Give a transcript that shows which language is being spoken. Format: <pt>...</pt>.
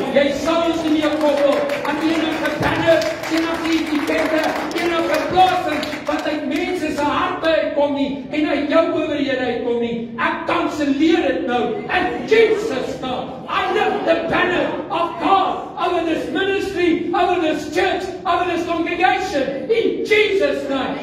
<af>Jy sal ons nie koppel aan enige banner, enige etikette, enige plasing wat uit mense se harte uitkom nie en uit jou owerhede uitkom nie. Ek kanselleer dit nou in Jesus naam.</af> <en>I lift the banner of God over this ministry, over this church, over this congregation in Jesus name.</en>